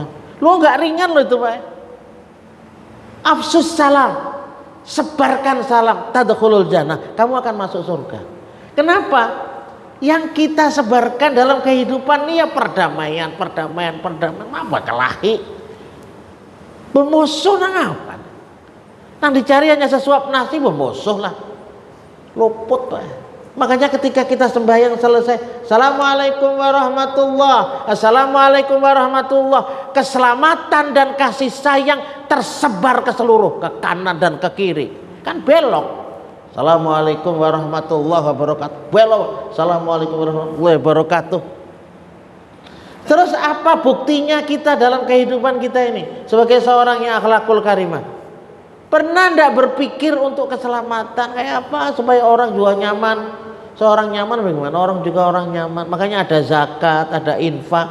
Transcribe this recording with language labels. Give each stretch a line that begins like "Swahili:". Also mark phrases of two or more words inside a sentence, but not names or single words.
Indonesian: Lo nggak ringan lo itu, Pak.
Arabic: أفشوا السلام,
Indonesian: sebarkan salam,
Arabic: تدخلوا الجنة,
Indonesian: kamu akan masuk surga. Kenapa? Yang kita sebarkan dalam kehidupan ini ya perdamaian. Apa kelahi? Bermusuh nang apa? Nang dicari hanya sesuap nasi, bermusuh lah. Luput, Pak. Makanya ketika kita sembahyang selesai,
Arabic: السلام عليكم ورحمة الله, السلام عليكم ورحمة الله,
Indonesian: keselamatan dan kasih sayang tersebar ke seluruh, ke kanan dan ke kiri. Kan belok.
Arabic: السلام عليكم ورحمة الله وبركاته. Belo, السلام عليكم ورحمة الله وبركاته.
Indonesian: Terus apa buktinya kita dalam kehidupan kita ini sebagai seorang yang
Arabic: أخلاق الكريمة?
Indonesian: Pernah enggak berpikir untuk keselamatan kayak apa supaya orang juga nyaman? Seorang nyaman bagaimana? Orang juga orang nyaman. Makanya ada zakat, ada infak.